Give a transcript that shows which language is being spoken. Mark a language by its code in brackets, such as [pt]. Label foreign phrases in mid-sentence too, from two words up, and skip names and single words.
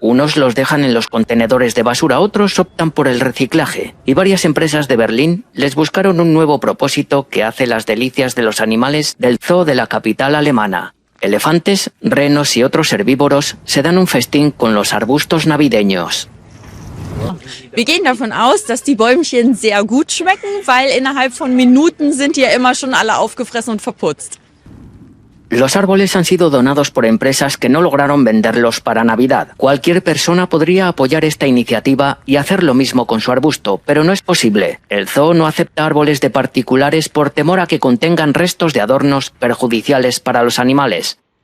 [es] Unos los dejan en los contenedores de basura, otros optan por el reciclaje. Y varias empresas de Berlín les buscaron un nuevo propósito que hace las delicias de los animales del zoo de la capital alemana. Elefantes, renos y otros herbívoros se dan un festín con los arbustos navideños. [de] Wir gehen davon aus, dass die Bäumchen sehr gut schmecken, weil innerhalb von Minuten sind die ja immer schon alle aufgefressen und verputzt. [es] Los árboles han sido donados por empresas que no lograron venderlos para Navidad. Cualquier persona podría apoyar esta iniciativa y hacer lo mismo con su arbusto, pero no es posible. El zoo no acepta árboles de particulares por temor a que contengan restos de adornos perjudiciales para los animales.